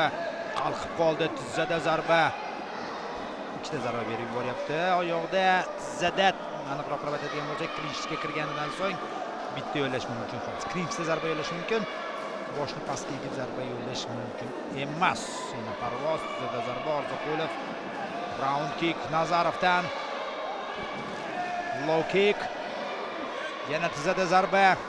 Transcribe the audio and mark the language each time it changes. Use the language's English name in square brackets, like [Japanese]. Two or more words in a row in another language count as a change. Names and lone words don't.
[Uzbek] Qalqib qoldi, tizzada zarba. Ikkita zarba berib yuboryapti. Oyoqda tizzada aniqroq qilib aytadigan bo'lsak, klinchga kirganidan so'ng bitta yo'llash mumkin. Klinchda zarba yo'llash mumkin. Boshni pastga egib zarba yo'llash mumkin emas. Yana parvoz, tizzada zarba Orziqulov. [English] Round kick Nazarovdan. Low kick. [Uzbek] Yana tizzada zarba.